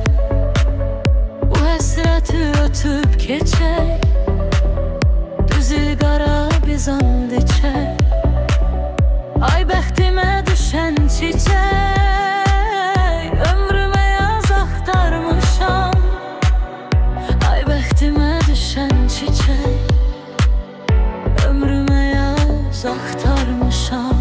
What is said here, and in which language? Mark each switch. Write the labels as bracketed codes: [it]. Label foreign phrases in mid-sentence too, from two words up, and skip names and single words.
[tr] Bu hasreti ötüp geçer, düz ilgara biz and içer. [az] Ay bəxtimə düşən çiçək, ömrümə yaz axtarmışam. Ay bəxtimə düşən çiçək, ömrümə yaz axtarmışam.